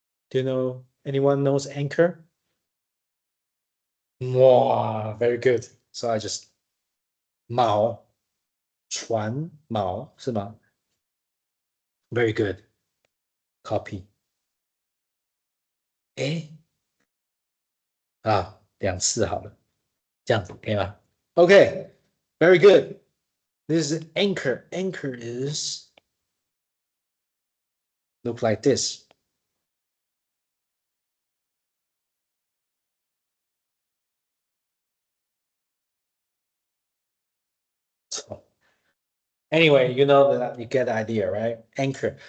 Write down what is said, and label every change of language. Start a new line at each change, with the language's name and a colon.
English: Do you know? Anyone knows anchor? Wow, very good. So I just
Chinese: 锚船锚是吗
English: ？Very good. Copy.
Chinese: 哎啊，2次好了，这样子可以吗 ？
English: Okay, very good. This is anchor. Anchor is look like this. So anyway, you know that you get the idea, right? Anchor.